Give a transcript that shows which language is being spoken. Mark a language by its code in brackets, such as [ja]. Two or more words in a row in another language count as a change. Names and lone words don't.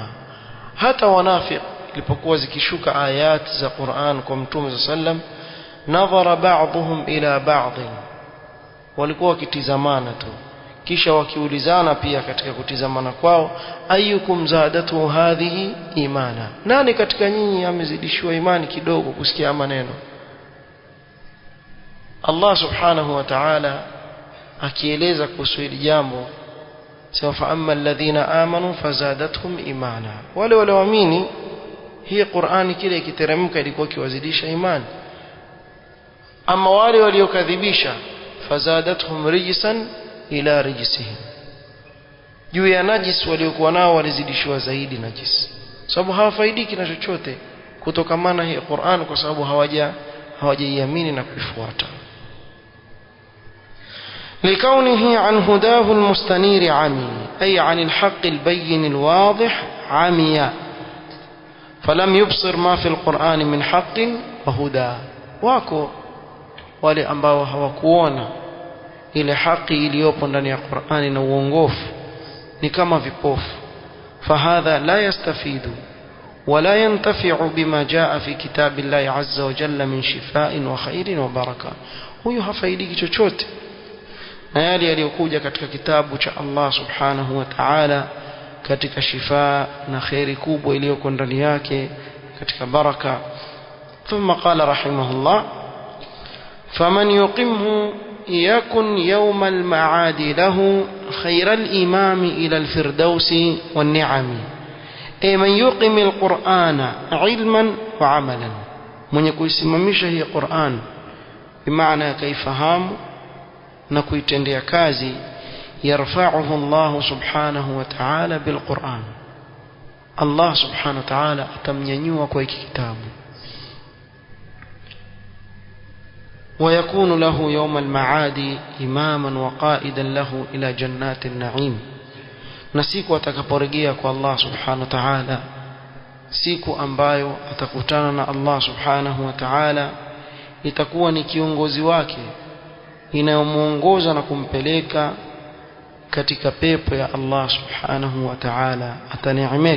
[sw] hata wanafiq ilipokuwa zikishuka ayat za Qur'an kwa Mtume sallam, [ar] نظر بعضهم إلى بعض, [sw] walikuwa wakitizamana tu kisha wakiulizana pia katika kutizamana kwao, [ar] أيكم زادته هذه إيمانا, [sw] nani katika nyinyi amezidishiwa imani kidogo kusikia maneno. Allah [ar] سبحانه وتعالى [sw] akieleza kuhusu hili jambo sema [ar] فأما الذين آمنوا فزادتهم إيمانا, [sw] wale walioamini hii Qur'ani kile ikiteremka ilikuwa kiwazidisha imani. Ama wale waliokadhibisha [ar] فزادتهم رجسا إلى رجسهم, [sw] juu ya najis waliokuwa nao walizidishiwa zaidi najis, sababu hawafaidiki na chochote kutokamana hii Qur'an, kwa sababu hawajaiamini na kuifuata. [ar] لكونه عن هداه المستنير عمي، أي عن الحق البين الواضح عمي، فلم يبصر ما في القرآن من حق وهدى. [sw] wako wale ambao hawakuona ile haki iliyopo ndani ya Qur'ani na uongofu, ni kama vipofu. [ar] فهذا لا يستفيد ولا ينتفع بما جاء في كتاب الله عز وجل من شفاء وخير وبركة. [sw] huyu hafaidiki chochote na yale yaliyokuja katika kitabu cha Allah [ar] سبحانه وتعالى [sw] katika shifa na khairi kubwa iliyoko ndani yake katika baraka. [ar] ثم قال رحمه الله فمن يقمه يكن يوم المعاد له خير الإمام إلى الفردوس والنعم. من يقم القرآن علما وعملا, [sw] mwenye kuisimamisha hii Qur'an bimaana kaifahamu na kuitendea kazi, [ar] يرفعه الله سبحانه وتعالى بالقرآن, [sw] Allah [ar] سبحانه وتعالى [sw] atamnyanyua kwa hiki kitabu. [ar] ويكون له يوم المعاد إماما وقائدا له إلى جنات النعيم. [sw] na siku atakaporejea kwa Allah [ar] سبحانه وتعالى, [sw] siku ambayo atakutana na Allah [ar] سبحانه وتعالى, [sw] itakuwa ni kiongozi wake inayomuongoza na kumpeleka katika pepo ya Allah [ar] سبحانه وتعالى, [sw] ataneemeka.